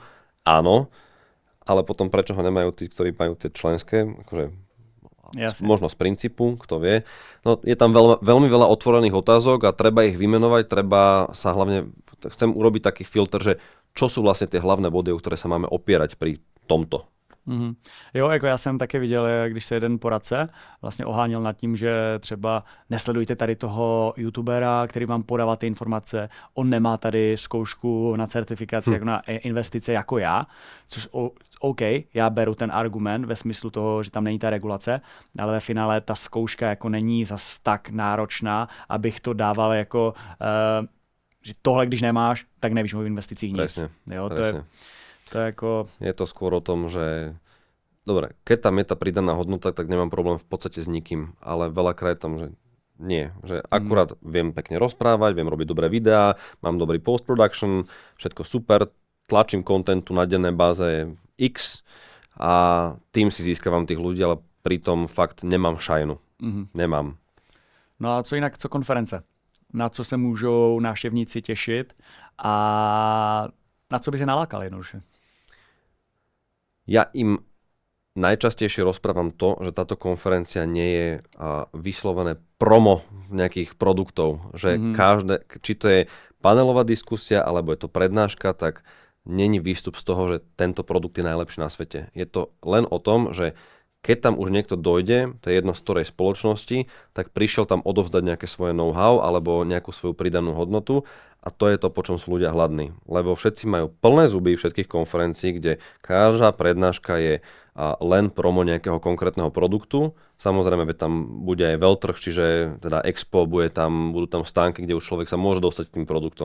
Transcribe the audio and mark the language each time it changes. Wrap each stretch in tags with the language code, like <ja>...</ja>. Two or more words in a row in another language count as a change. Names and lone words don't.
<sk>Áno, ale potom prečo ho nemajú tí, ktorí majú tie členské, akože možno z princípu, kto vie. No, je tam veľmi veľa otvorených otázok a treba ich vymenovať, treba sa hlavne, chcem urobiť taký filter, že čo sú vlastne tie hlavné body, o ktoré sa máme opierať pri tomto.</sk> <cs>Jo, jako já jsem taky viděl, když se jeden poradce vlastně oháněl nad tím, že třeba nesledujte tady toho youtubera, který vám podává ty informace, on nemá tady zkoušku na certifikaci jako na investice jako já, což OK, já beru ten argument ve smyslu toho, že tam není ta regulace, ale ve finále ta zkouška jako není zas tak náročná, abych to dával jako, že tohle když nemáš, tak nevíš o investicích nic.</cs> <sk>Presne, jo, presne. To je ako... Je to skôr o tom, že dobre, keď tam je tá pridaná hodnota, tak nemám problém v podstate s nikým, ale veľakrát je tam, že nie, že akurát viem pekne rozprávať, viem robiť dobré videá, mám dobrý post-production, všetko super, tlačím kontentu na dennej báze X a tým si získavam tých ľudí, ale pritom fakt nemám šajnu. Nemám.</sk> <cs>No a co jinak, co konference? Na co se můžou návštěvníci těšit a na co by si nalákal jednoduše?</cs> <sk>Ja im najčastejšie rozprávam to, že táto konferencia nie je vyslovené promo nejakých produktov, že každé, či to je panelová diskusia, alebo je to prednáška, tak není výstup z toho, že tento produkt je najlepší na svete. Je to len o tom, že keď tam už niekto dojde, to je jedno z ktorej spoločnosti, tak prišiel tam odovzdať nejaké svoje know-how alebo nejakú svoju pridanú hodnotu a to je to, po čom sú ľudia hladní. Lebo všetci majú plné zuby všetkých konferencií, kde každá prednáška je len promo nejakého konkrétneho produktu. Samozrejme, veď tam bude aj veľtrh, čiže teda expo, budú tam stánky, kde už človek sa môže dostať k tým produktom.</sk>